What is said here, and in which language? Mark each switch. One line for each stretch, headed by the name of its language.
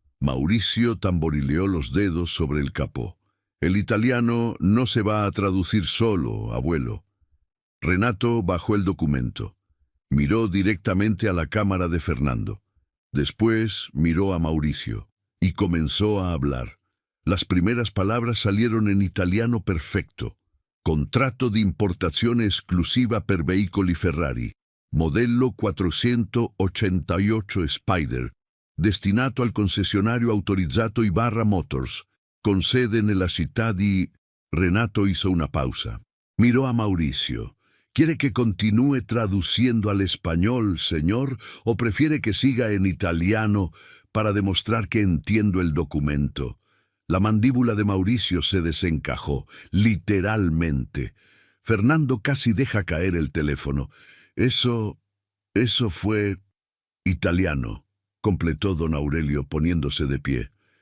Spanish: Mauricio tamborileó los dedos sobre el capó. El italiano no se va a traducir solo, abuelo. Renato bajó el documento. Miró directamente a la cámara de Fernando. Después miró a Mauricio y comenzó a hablar. Las primeras palabras salieron en italiano perfecto.
Italian: Contratto di importazione esclusiva per veicoli Ferrari, modello 488 Spider, destinato al concessionario autorizzato Ibarra Motors, con sede nella città di...
Spanish: Renato hizo una pausa. Miró a Mauricio, ¿Quiere que continúe traduciendo al español, señor, o prefiere que siga en italiano para demostrar que entiendo el documento? La mandíbula de Mauricio se desencajó, literalmente. Fernando casi deja caer el teléfono. Eso fue italiano, completó don Aurelio poniéndose de pie.